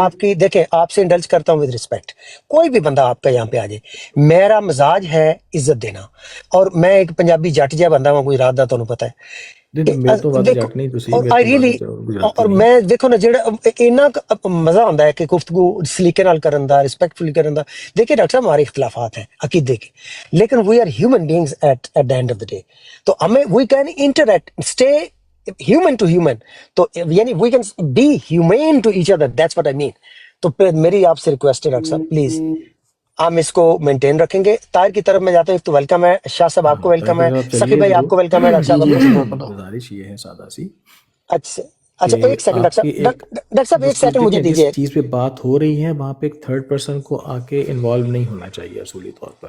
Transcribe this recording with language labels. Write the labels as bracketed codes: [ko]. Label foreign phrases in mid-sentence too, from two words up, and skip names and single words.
[ur] آپ کی دیکھیں آپ سے انڈلج کرتا ہوں [en] with respect. [ur] کوئی بھی بندہ آپ کا یہاں پہ آ جائے, میرا مزاج ہے عزت دینا, اور میں ایک پنجابی جٹ جہا بندہ ہوں, کوئی رات دا تمہیں پتہ ہے کہ میرے تو بات دیکھو. [pa] جٹ نہیں تسی, [ur] اور میرے آئی تو بات ریئلی, گجراتی اور نہیں. [pa] میں دیکھو نا جڑا اینا مزہ آتا ہے کہ گفتگو سلیقے نال کرن دا, رسپیکٹفلی کرن دا. [ur] دیکھیں ڈاکٹر صاحب ہمارے اختلافات ہیں عقیدے کے, لیکن [en] we are human beings at the end of the day. [ur] تو ہمیں [en] we can interact, stay human to human. [ur] تو یعنی [en] we can be human to each other, that's what I mean. [ur] تو پھر میری آپ سے ریکویسٹ ہے ڈاکٹر صاحب پلیز ہم اس کو مینٹین رکھیں گے. طاہر کی طرف میں جاتا ہوں, ایک تو ویلکم ہے, شاہ صاحب آپ کو ہاں ویلکم ہے, طاہر صاحب سقی چلیے بھائی تو آپ کو ویلکم ہے, ڈاکٹر جی صاحب جی ابھی. جی بہت بہت گزارش یہ ہے سادہ سی اچھا کہ اچھا ایک سیکنڈ آپ ڈاکٹر کی صاحب, ایک ڈاکٹر صاحب ایک گفتگو سیکنڈ مجھے دیکھیں, جس دیجیے. چیز پہ بات ہو رہی ہے وہاں پہ ایک [en] third person [ur] کو آ کے انوالو نہیں ہونا چاہیے اصولی طور پر.